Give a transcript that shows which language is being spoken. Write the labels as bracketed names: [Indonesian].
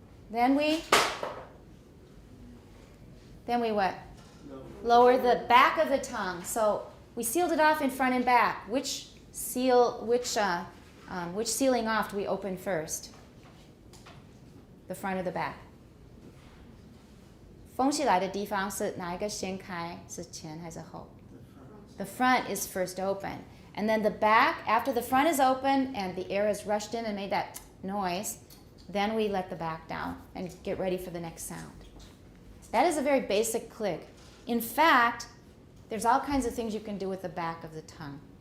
[English] Then we what? Lower the back of the tongue. So we sealed it off in front and back. Which sealing off do we open first? The front or the back? [Chinese] 封起来的地方是哪一个先开？是前还是后？ [English] The front is first open. And then the back, after the front is open and the air has rushed in and made that noise, then we let the back down and get ready for the next sound. That is a very basic click. In fact, there's all kinds of things you can do with the back of the tongue.